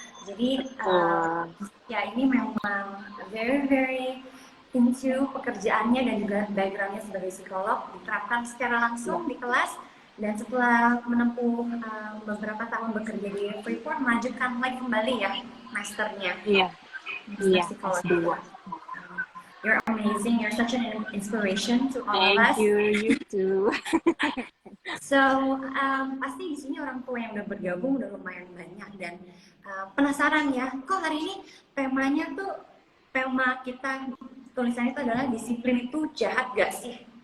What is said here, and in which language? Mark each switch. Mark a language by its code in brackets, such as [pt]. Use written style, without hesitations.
[id] Jadi ya ini memang [en] very into [id] pekerjaannya dan juga backgroundnya sebagai psikolog, diterapkan secara langsung di kelas, dan setelah menempuh beberapa tahun bekerja di Freeport, melanjutkan lagi kembali ya masternya. Psikologi. [en] You're amazing, you're such an inspiration to all of us. Thank you, you too. [id] So pasti di sini orang tua yang udah bergabung udah lumayan banyak, dan penasaran ya, kok hari ini tema kita tulisannya itu adalah disiplin itu jahat gak sih?